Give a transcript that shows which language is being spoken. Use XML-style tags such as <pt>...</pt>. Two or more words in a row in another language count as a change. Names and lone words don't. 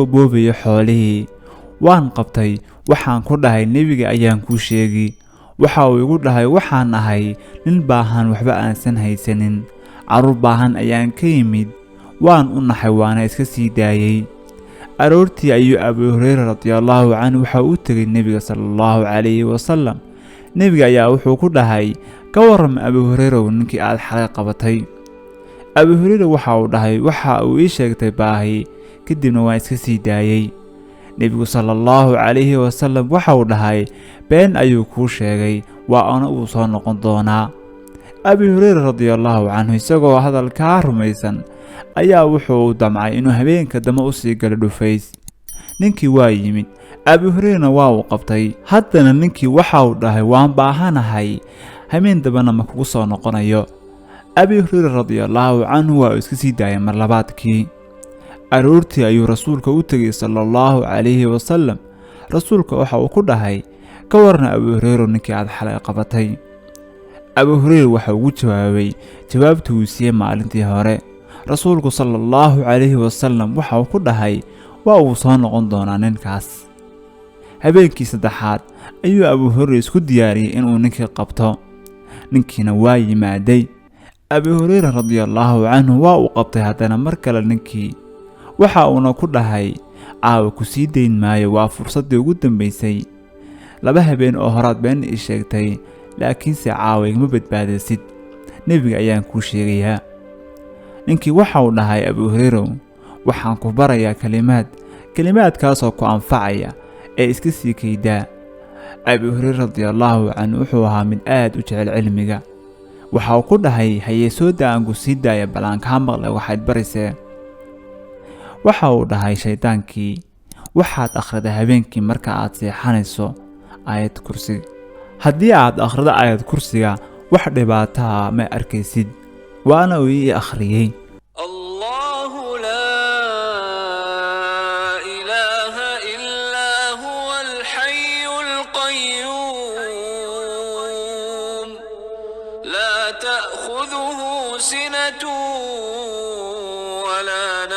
<so>boobay xoolihii waan qabtay waxaan ku dhahay nabiga ayaan ku sheegi waxa uu igu dhahay waxaan ahay nin baahan waxba aansan haysanin carruur baahan ayaan ka yimid waan u naxay waana iska sii daayay aroortii ayuu Abu Hurairah</so> <ar>رضي الله عنه</ar> <so>waxa uu tagay nabiga</so> <ar>صلى الله عليه وسلم</ar> <so>nabiga ayaa wuxuu ku dhahay ka waram Abu Hurairah ninkii aad xalay qabatay. Abu Hurairah waxa uu dhahay waxa uu ii sheegtay baahi kadibna waan iska sii daayay. nabigu</so> <ar>صلى الله عليه وسلم</ar> <so>waxa uu dhahay been ayuu ku sheegay waa ana uu soo noqon doonaa. Abu Hurairah</so> <ar>رضي الله عنه</ar> <so>isagoo hadalka rumaysan ayaa wuxuu damcay inuu habeenka dama u sii galo dhufays. ninkii waa yimid Abu Hurairah waa uu qabtay haddana ninkii waxa uu dhahay waan baahanahay habeen dabana ma kugu soo noqonayo. Abu Hurairah</so> <ar>رضي الله عنه</ar> <so>waa iska sii daayay mar labaadkii. aroortii ayuu rasuulka u tagay</so> <ar>صلى الله عليه وسلم</ar> <so>rasuulka waxa uu ku dhahay ka warna Abu Hurairah ninkii aad xalay qabatay. Abu Hurairah waxa uu jawaabay jawaabtii uu siiyay maalintii hore. rasuulku</so> <ar>صلى الله عليه وسلم</ar> <so>waxa uu ku dhahay waa uu soo noqon doonaa ninkaas. habeenkii saddexaad ayuu Abu Hurairah isku diyaariyay inuu ninkii qabto ninkiina waa yimaaday. Abu Hurairah</so> <ar>رضي الله عنه</ar> <so>waa uu qabtay haddana mar kale ninkii waxa uuna ku dhahay caawa ku sii dayn maayo waa fursadii ugu dambeysay. laba habeen oo horaad been ii sheegtay laakiinse caawa igama badbaadisid nabiga ayaan ku sheegayaa. ninkii waxa uu dhahay Abu Hurairah waxaan ku barayaa kalimaadkaasoo ku anfacaya ee iska sii kaydaa. Abu Hurairah</so> <ar>رضي الله عنه</ar> <so>wuxuu ahaa mid aad u jecel cilmiga waxa uu ku dhahay hayeesooda aan ku sii daaya balaanka maqlay waxaad barisee. waxa uu dhahay shaydaankii waxaad akhridaa habeenkii marka aad seexanayso aayad kursi haddii aad akhrido aayad kursiga wax dhibaato ah ma arkaysid waana uu ii akhriyay.</so> <ar>الله لا إله إلا هو الحي القيوم لا تأخذه سنة ولا</ar>